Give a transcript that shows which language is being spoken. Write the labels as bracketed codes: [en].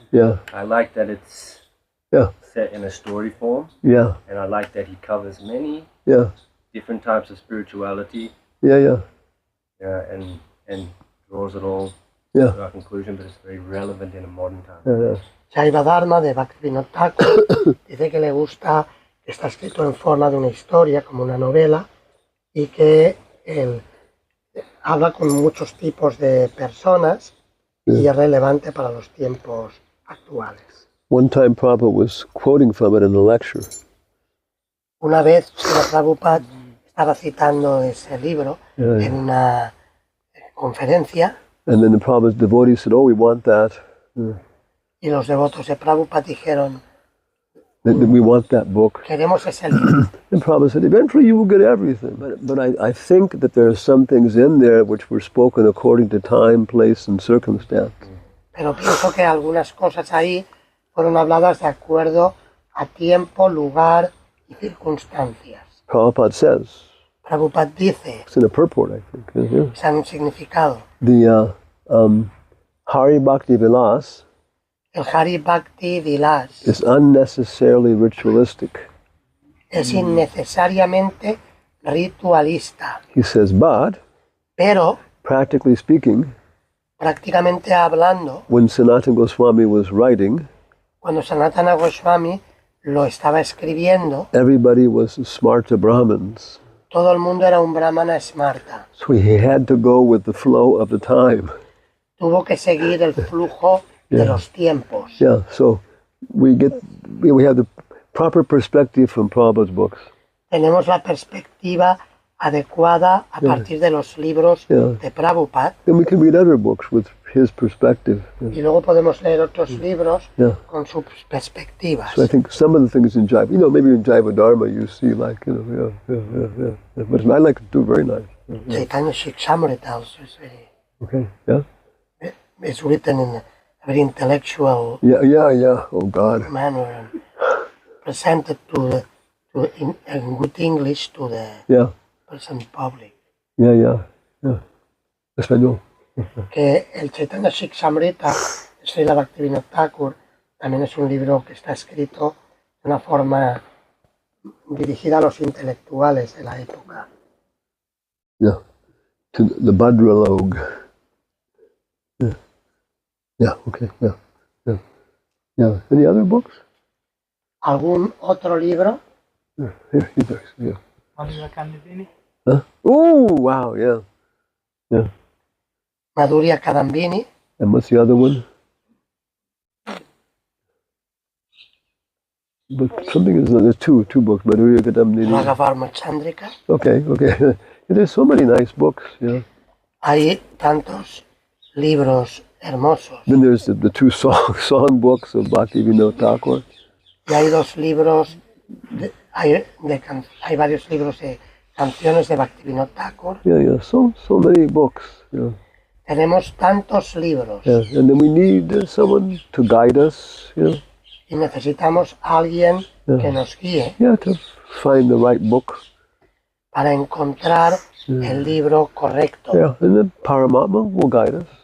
[en] Yeah. I like that it's Yeah. set in a story form, Yeah. and I like that he covers many Yeah. different types of spirituality, Yeah. and draws it all Yeah. to a conclusion, but it's very relevant in a modern time. Yeah. [es] Jaiva Dharma de Bhaktivinoda Thakur dice que le gusta que está escrito en forma de una historia, como una novela, y que él habla con muchos tipos de personas y es relevante para los tiempos actuales. [en] One time Prabhupada was quoting from it in a lecture. [es] Una vez Srila Prabhupada estaba citando ese libro [en] Yeah. [es] en una conferencia [en] And then the Prabhupada's devotees said, oh, we want that. [es] y los devotos de Prabhupada dijeron, [en] That we want that book. [es] queremos ese libro. [en] And Prabhupada said, eventually you will get everything. But I think that there are some things in there which were spoken according to time, place, and circumstance. [es] Pero pienso que algunas cosas ahí fueron habladas de acuerdo a tiempo, lugar y circunstancias. [en] Prabhupada says, [es] Prabhupada dice, [en] it's in a purport, I think. Yeah. [es] se han significado. [en] The Hari Bhakti Vilas [es] El Hari Bhakti Vilas [en] is unnecessarily ritualistic. [es] es innecesariamente ritualista, [en] He says, but, [es] pero [en] practically speaking, [es] prácticamente hablando, [en] when Sanatana Goswami was writing, [es] cuando Sanatana Goswami lo estaba escribiendo, [en] everybody was Smarta Brahmins. [es] todo el mundo era un brahmana smarta. [en] So he had to go with the flow of the time. [es] Tuvo que seguir el flujo de los tiempos. [en] Yeah, so we have the proper perspective from Prabhupada's books. [es] Tenemos la perspectiva adecuada a partir de los libros de Prabhupada [en] Then we can read other books with his perspective. [es] y luego podemos leer otros libros [en] Yeah. [es] con sus perspectivas. [en] So I think some of the things in Jaiva, maybe in Jaiva Dharma you see like, yeah. But I like it too, very nice. Chaitanya Shikshamrita also is very, Okay, yeah? it's written in a very intellectual Yeah. Oh God. manner and presented in good English to the Yeah. person public. Yeah. Español. [es] Que el Chaitanya Shikshamrita de Srila Bhaktivinoda Thakur también es un libro que está escrito de una forma dirigida a los intelectuales de la época. [en] Yeah. To the Bhadralog. Yeah, okay, yeah. Any other books? [es] ¿Algún otro libro? [en] Here, yeah. Oliver Candidini. Huh? Oh, wow, yeah. Madhurya Kadambini. And what's the other one? But something is there's two books, Madhurya Kadambini. Raghavarma Chandrika. Okay. There's so many nice books, yeah. [es] Hay tantos libros hermosos. [en] Then there's the two song books of Bhaktivinoda Thakur. [es] Y hay dos libros, hay varios libros de canciones de Bhaktivinoda Thakur. [en] Yeah. So many books, yeah. [es] Tenemos tantos libros [en] Yeah. And then we need someone to guide us, [es] y necesitamos a alguien que nos guíe [en] Yeah, to find the right book. [es] para encontrar el libro correcto. [en] Yeah, and then Paramatma will guide us.